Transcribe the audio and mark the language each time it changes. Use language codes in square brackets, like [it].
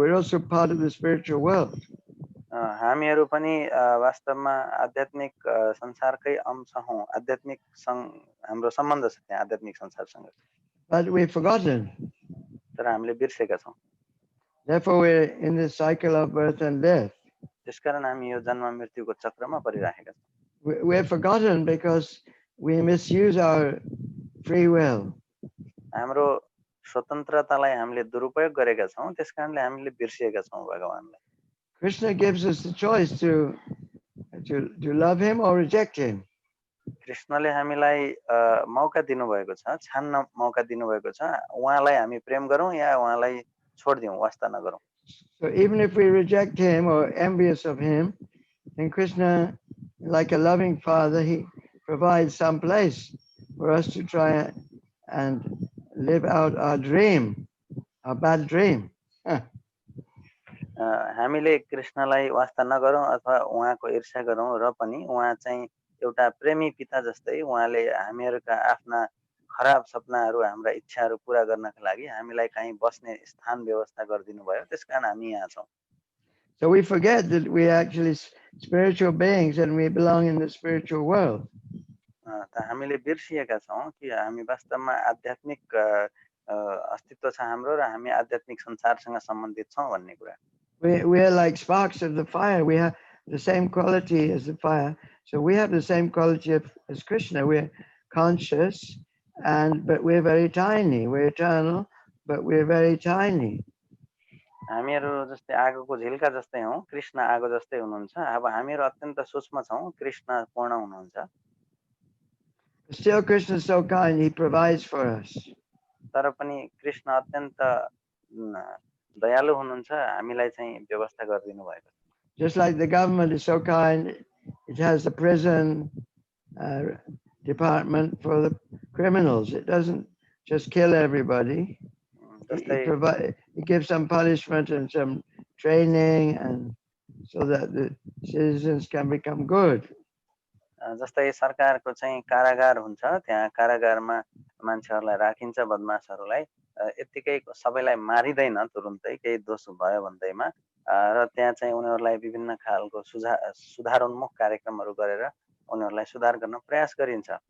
[en] We're also part of the spiritual world. [ne] हामीहरु पनि वास्तवमा आध्यात्मिक संसारकै अंश हौं आध्यात्मिक हाम्रो सम्बन्ध छ त्यहाँ आध्यात्मिक संसारसँग [en] But we've forgotten. [ne] तर हामीले बिर्सेका छौं [en] Therefore we're in the cycle of birth and death. [ne] त्यसकारण हामी यो जन्म मृत्युको चक्रमा परिरहेका छौं [en] We're forgotten because we misuse our free will. [ne] हाम्रो स्वतन्त्रतालाई हामीले दुरुपयोग गरेका छौं त्यसकारणले हामीले बिर्सिएका छौं भगवानलाई [en] Krishna gives us the choice to love him or reject him. [ne] कृष्णले हामीलाई मौका दिनुभएको छ छान्न मौका दिनुभएको छ उहाँलाई हामी प्रेम गरौं या उहाँलाई छोड्दियौं वास्ता नगरौं [en] So even if we reject him or envious of him, And Krishna, like a loving father, he provides some place for us to try and live out our dream, our bad dream. [ne] हामीले कृष्णलाई वास्ता नगरौँ अथवा उहाँको ईर्ष्या गरौँ र पनि उहाँ चाहिँ एउटा प्रेमी पिता जस्तै उहाँले हामीहरूका आफ्ना खराब सपनाहरू हाम्रा इच्छाहरू पूरा गर्नका लागि हामीलाई कहीँ बस्ने स्थान व्यवस्था गरिदिनु भयो त्यसकारण हामी यहाँ छौँ. [en] So we forget that we are actually spiritual beings and we belong in the spiritual world. [ne] त हामीले बिर्सिएका छौँ कि हामी वास्तवमा आध्यात्मिक अस्तित्व छ हाम्रो र हामी आध्यात्मिक संसारसँग सम्बन्धित छौँ भन्ने कुरा. [en] We are like sparks of the fire. We have the same quality as the fire. So we have the same quality as Krishna. We're conscious, but we're very tiny. We're eternal, but we're very tiny. [ne] हामीहरू जस्तै आगोको झिल्का जस्तै हौँ. कृष्ण आगो जस्तै हुनुहुन्छ. अब हामीहरू अत्यन्त सूक्ष्म छौँ. कृष्ण पूर्ण हुनुहुन्छ. [en] Still, Krishna is so kind. He provides for us. [ne] तर पनि कृष्ण अत्यन्त दयालु हुनुहुन्छ. हामीलाई चाहिँ व्यवस्था गरिदिनु भएको छ. [en] Just like the government is so kind, it has a prison department for the criminals. It doesn't just kill everybody. It gives some punishment and some training, and so that the citizens can become good. [ne] जस्तै सरकारको चाहिँ कारागार हुन्छ. त्यहाँ कारागारमा मान्छेहरूलाई राखिन्छ, बदमाशहरूलाई. यतिकै सबैलाई मारिदैन तुरुन्तै केही दोष भयो भन्दैमा, र त्यहाँ चाहिँ उनीहरूलाई विभिन्न खालको सुधारोन्मुख कार्यक्रमहरू गरेर उनीहरूलाई सुधार गर्न प्रयास गरिन्छ.